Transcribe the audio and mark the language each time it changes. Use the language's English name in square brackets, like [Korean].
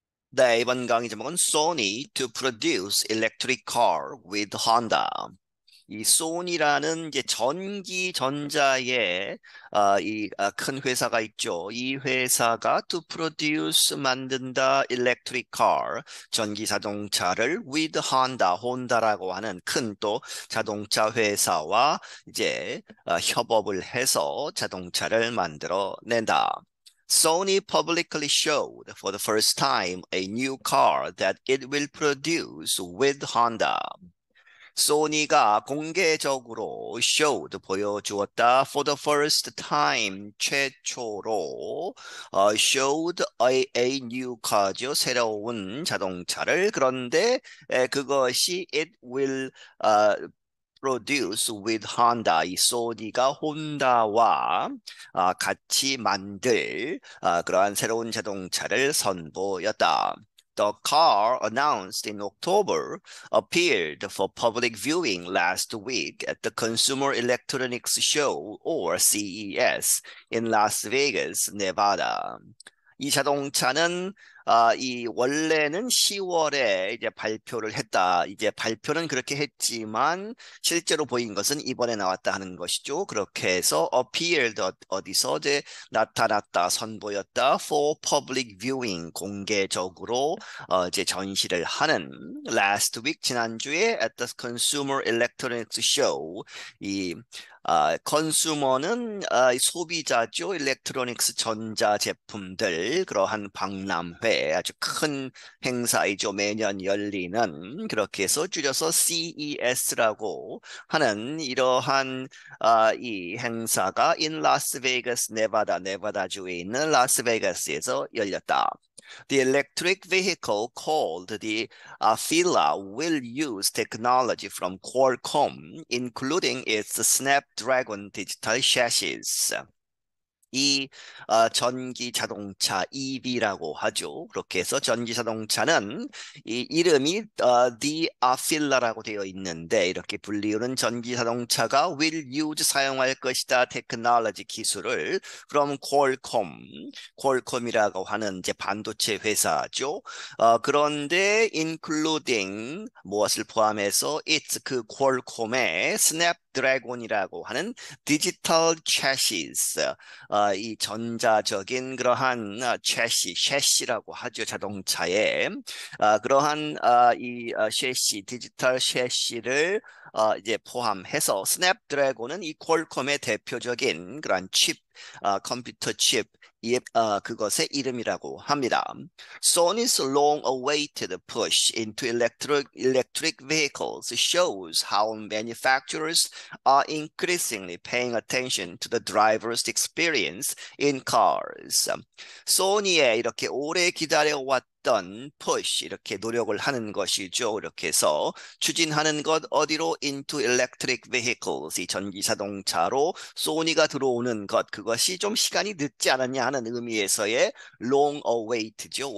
[Korean] 네, 이번 강의 제목은 [English] Sony to produce electric car with Honda. [Korean] 이 소니라는 이제 전기 전자의 큰 회사가 있죠. 이 회사가 [English] to produce [Korean] 만든다 [English] electric car [Korean] 전기 자동차를 [English] with Honda, [Korean] 혼다라고 하는 큰 또 자동차 회사와 이제 협업을 해서 자동차를 만들어낸다. [English] Sony publicly showed for the first time a new car that it will produce with Honda. [Korean] 소니가 공개적으로 showed 보여주었다 [English] for the first time [Korean] 최초로 [English] showed a new car [Korean] 죠 새로운 자동차를 그런데 그것이 [English] it will produce with Honda [Korean] 이 소니가 혼다와 같이 만들 그러한 새로운 자동차를 선보였다. [English] The car announced in October appeared for public viewing last week at the Consumer Electronics Show or CES in Las Vegas, Nevada. [Korean] 이 자동차는 이 원래는 10월에 이제 발표를 했다. 이제 발표는 그렇게 했지만 실제로 보인 것은 이번에 나왔다 하는 것이죠. 그렇게 해서 appeared 어디서 이제 나타났다, 선보였다. [English] for public viewing [Korean] 공개적으로 이제 전시를 하는 [English] last week [Korean] 지난주에 [English] at the Consumer Electronics Show [Korean] 이 컨슈머는 소비자죠. 일렉트로닉스 전자제품들 그러한 박람회 아주 큰 행사이죠. 매년 열리는 그렇게 해서 줄여서 CES라고 하는 이러한 이 행사가 in 라스베이거스 네바다주에 있는 라스베이거스에서 열렸다. [English] The electric vehicle called the Afila will use technology from Qualcomm, including its Snapdragon digital chassis. [Korean] 이 전기 자동차 EV라고 하죠. 그렇게 해서 전기 자동차는 이 이름이 The Afila라고 되어 있는데 이렇게 불리우는 전기 자동차가 [English] will use [Korean] 사용할 것이다 테크놀로지 기술을 from 퀄컴이라고 하는 이제 반도체 회사죠. 그런데 including 무엇을 포함해서 its 그 퀄컴의 스냅드래곤이라고 하는 디지털 채시스 이 전자적인 그러한 셰시라고 하죠. 자동차에 그러한 이 셰시 디지털 셰시를 이제 포함해서 스냅드래곤은 이 퀄컴의 대표적인 그러한 칩 컴퓨터 칩 그것의 이름이라고 합니다. [English] Sony's long-awaited push into electric vehicles shows how manufacturers are increasingly paying attention to the driver's experience in cars. [Korean] 소니의 이렇게 오래 기다려왔던 push 이렇게 노력을 하는 것이죠. 이렇게 해서 추진하는 것 어디로 [English] into electric vehicles [Korean] 이 전기 자동차로 소니가 들어오는 것 그것이 좀 시간이 늦지 않았냐 하는 의미에서의 long await죠.